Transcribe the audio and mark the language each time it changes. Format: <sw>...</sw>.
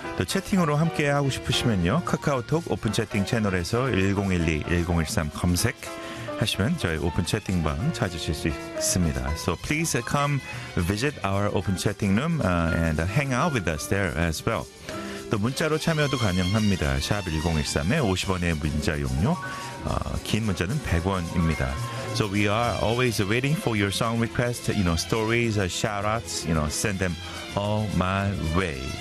<ko>또 채팅으로 함께 하고 싶으시면요. 카카오톡 오픈 채팅 채널에서 1012-1013 검색 하시면 저희 오픈 채팅방 찾으실 수 있습니다.</ko> <en>So please come visit our open chatting room and hang out with us there as well.</en> <ko>또 문자로 참여도 가능합니다. 샵 1013에 50원의 문자 용료, 긴 문자는 100원입니다.</ko> <en>So we are always waiting for your song requests, you know, stories, shout-outs, you know, send them all my way.</en>